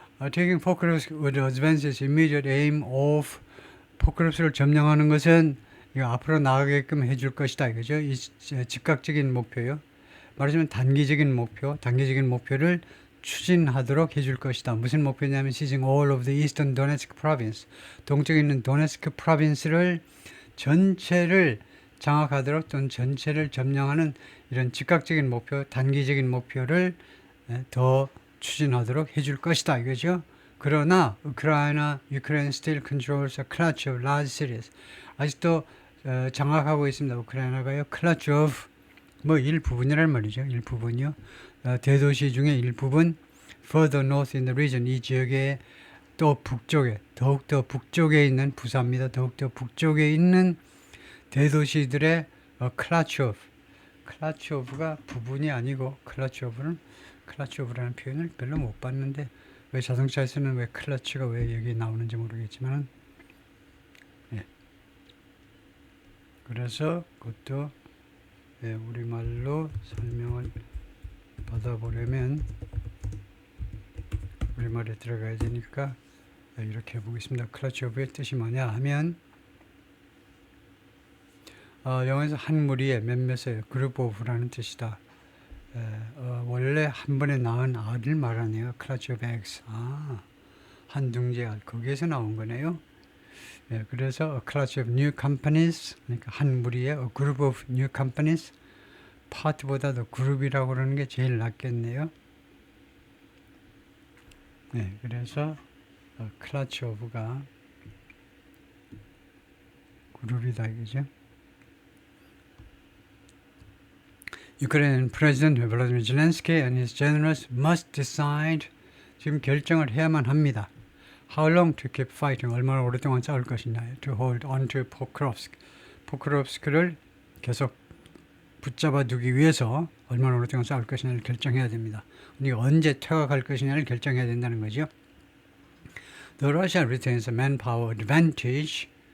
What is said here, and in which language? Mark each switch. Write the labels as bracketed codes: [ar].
[en] Taking Pokrovsk would advance its immediate aim of [ko] 포크롭스를 점령하는 것은 이거 앞으로 나가게끔 해줄 것이다. 이거죠. 이 즉각적인 목표요. 말하자면 단기적인 목표를 추진하도록 해줄 것이다. 무슨 목표냐면 [en] seizing all of the eastern Donetsk province. [ko] 동쪽에 있는 도네스크 프로빈스를 전체를 장악하도록 또는 전체를 점령하는 이런 즉각적인 목표, 단기적인 목표를 더 추진하도록 해줄 것이다. 이거죠. 그러나 [en] Ukraine still controls a clutch of large cities. [ko] 아직도 장악하고 있습니다. 우크라이나가요. clutch of 일부분이란 말이죠. 일부분이요. 대도시 중에 일부분 [en] further north in the region. [ko] 이 지역의 또 북쪽에 더욱더 북쪽에 있는 부사입니다. 더욱더 북쪽에 있는 대도시들의 clutch of가 부분이 아니고 clutch of라는 표현을 별로 못 봤는데 왜 자동차에서는 왜 클러치가 왜 여기 나오는지 모르겠지만 예. 그래서 그것도 예, 우리말로 설명을 받아보려면 우리말에 들어가야 되니까 예, 이렇게 해보겠습니다. 클러치 오브의 뜻이 뭐냐 하면 영어에서 한 무리의 몇몇의 그룹 오브라는 뜻이다. 원래 한 번에 낳은 알을 말하네요. [en] clutch of eggs. [ko] 한 둥지 알. 거기에서 나온 거네요. 그래서 [en] a clutch of new companies. [ko] 그러니까 한 무리의 [en] a group of new companies. [ko] 파트보다도 그룹이라고 그러는 게 제일 낫겠네요. 그래서 clutch of가 그룹이다 이거죠. [en] Ukrainian President Volodymyr Zelensky and his generals must decide [ko] 지금 결정을 해야만 합니다. [en] How long to keep fighting? [ko] 얼마나 오랫동안 싸울 것이냐. [en] To hold on to Pokrovsk. [ko] 포크롭스크를 계속 붙잡아 두기 위해서 얼마나 오랫동안 싸울 것이냐를 결정해야 됩니다. 그러니까 언제 퇴각할 것이냐를 결정해야 된다는 거죠. [en] The Russia retains a manpower advantage.